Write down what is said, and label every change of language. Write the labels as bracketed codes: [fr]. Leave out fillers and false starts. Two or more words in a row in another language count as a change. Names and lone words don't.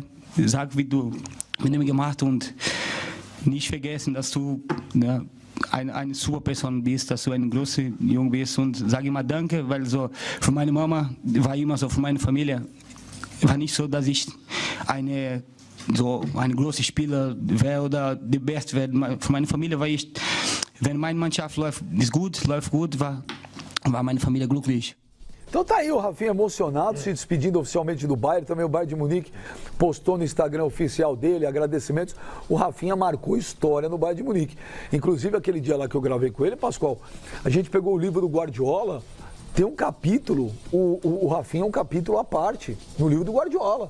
[de] Sag, wie du mit ihm gemacht und nicht vergessen, dass du eine super Person bist, dass du ein großer Junge bist und sage immer Danke, weil so für meine Mama war immer so, für meine Familie war nicht so, dass ich ein großer Spieler wäre oder der Beste wäre. Für meine Familie war ich, wenn meine Mannschaft läuft gut, war meine Familie glücklich. [pt] Então tá aí o Rafinha emocionado, se despedindo oficialmente do Bayern. Também o Bayern de Munique postou no Instagram oficial dele agradecimentos. O Rafinha marcou história no Bayern de Munique. Inclusive aquele dia lá que eu gravei com ele, Pascoal, a gente pegou o livro do Guardiola, tem um capítulo, o Rafinha é um capítulo à parte no livro do Guardiola.